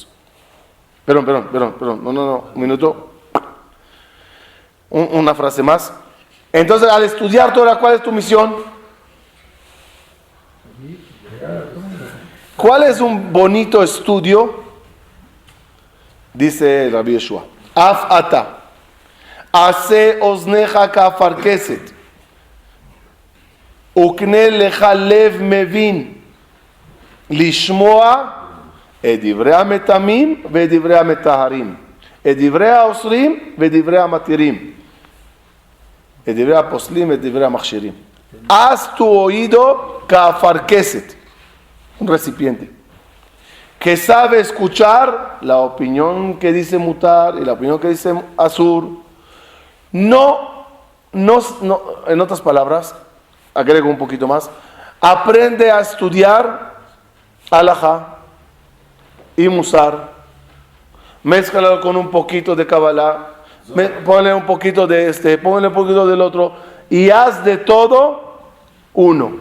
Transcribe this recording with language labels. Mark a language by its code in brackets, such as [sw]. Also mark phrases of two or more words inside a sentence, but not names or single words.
[es] Perdón, no, un minuto. Una frase más. Entonces, al estudiar Torah, ¿cuál es tu misión? ¿Cuál es un bonito estudio? Dice Rabbi Yeshua. [he] אף אתה. עשה אזנך כאפרכסת. וקנה לך לב מבין. לשמוע את דברי המטמאים ודברי המטהרים. את דברי האוסרים ודברי המתירים. את דברי הפוסלים את דברי המכשירים. [es] Haz tu oído kafar keset. Un recipiente. Que sabe escuchar la opinión que dice mutar y la opinión que dice asur. No, en otras palabras, agrego un poquito más, aprende a estudiar halajá y musar, mézclalo con un poquito de Kabbalah, ponle un poquito de ponle un poquito del otro, y haz de todo uno.